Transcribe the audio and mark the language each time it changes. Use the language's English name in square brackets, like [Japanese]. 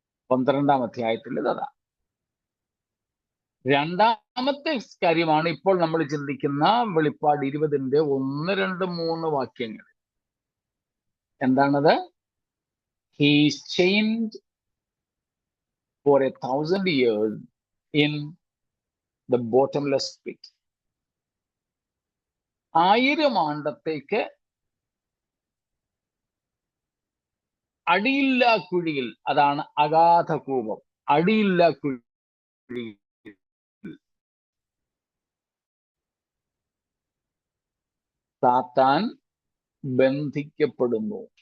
[Malayalam] 12-ാം അധ്യായത്തിൽ ഇതാ. രണ്ടാമത്തെ കാര്യമാണ് ഇപ്പോൾ നമ്മൾ ചിന്തിക്കുന്ന വെളിപ്പാട് 20-ന്റെ 1, 2, 3 വാക്യങ്ങൾ. എന്താണത്? [English] He's chained for 1,000 years in the bottomless pit. [Malayalam] 1000 ആണ്ടത്തേക്ക് അടിയില്ലാ കുഴിയിൽ, അതാണ് അഗാധ കൂപം, അടിയില്ലാ കുഴിയിൽ സാത്താൻ ബന്ധിക്കപ്പെടുന്നു.